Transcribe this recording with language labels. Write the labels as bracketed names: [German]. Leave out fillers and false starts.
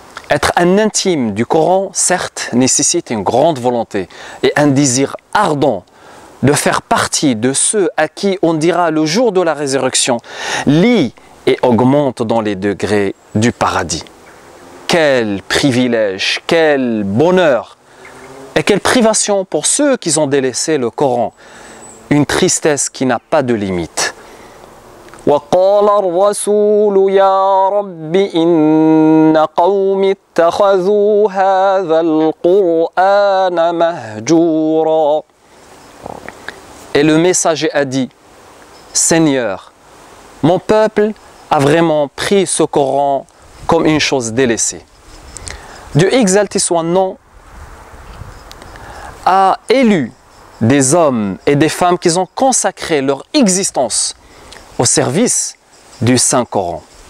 [French] Être un intime du Coran, certes, nécessite une grande volonté et un désir ardent de faire partie de ceux à qui on dira le jour de la résurrection, lis et augmente dans les degrés du paradis. Quel privilège, quel bonheur et quelle privation pour ceux qui ont délaissé le Coran. Une tristesse qui n'a pas de limite. [Arabic] وقال الرسول يا رب إن قوم اتخذوا هذا القرآن مهجورا. [French] Et le messager a dit, Seigneur, mon peuple a vraiment pris ce Coran comme une chose délaissée. Dieu exalté soit nom a élu des hommes et des femmes qui ont consacré leur existence au service du Saint-Coran.